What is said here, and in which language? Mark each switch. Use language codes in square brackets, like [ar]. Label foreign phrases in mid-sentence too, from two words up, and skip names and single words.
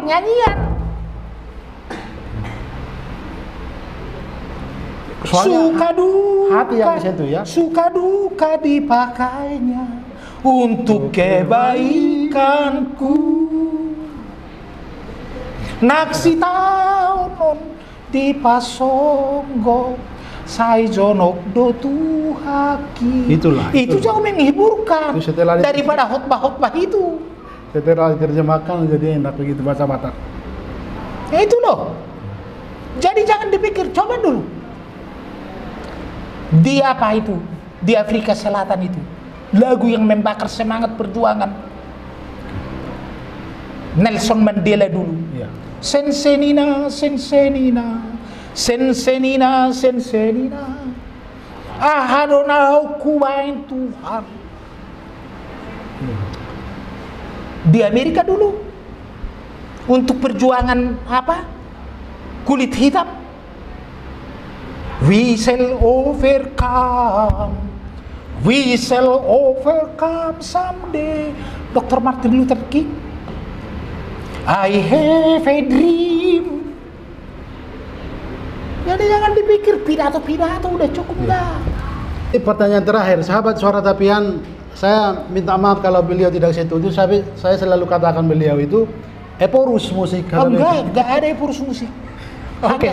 [id] Nyanyian. Soalnya suka duka, hati yang di situ ya. Suka duka dipakainya untuk kebaikanku. [bbc] Naksi taonon di pasonggo sai jonok do tuhaki. [id] Itulah, Itu jauh menghiburkan Itu setelah daripada khotbah-khotbah itu. Setelah diterjemahkan jadi enak begitu bahasa Batak. Ya itu loh. Jadi jangan dipikir, coba dulu. Di apa itu? Di Afrika Selatan itu. Lagu yang membakar semangat perjuangan. Nelson Mandela dulu. Iya. [zu] Sensenina, sensenina, sensenina, sensenina. Ahadonau kubain Tuhan. [id] Di Amerika dulu untuk perjuangan apa? Kulit hitam. [en] We shall overcome. We shall overcome someday. Dr. Martin Luther King. I have a dream. [id] Jadi jangan dipikir pidato-pidato udah cukup dah. Ini pertanyaan terakhir, sahabat Suara Tapian, saya minta maaf kalau beliau tidak setuju, saya selalu katakan beliau itu eporus musik. Oh, enggak ada eporus musik. Oke,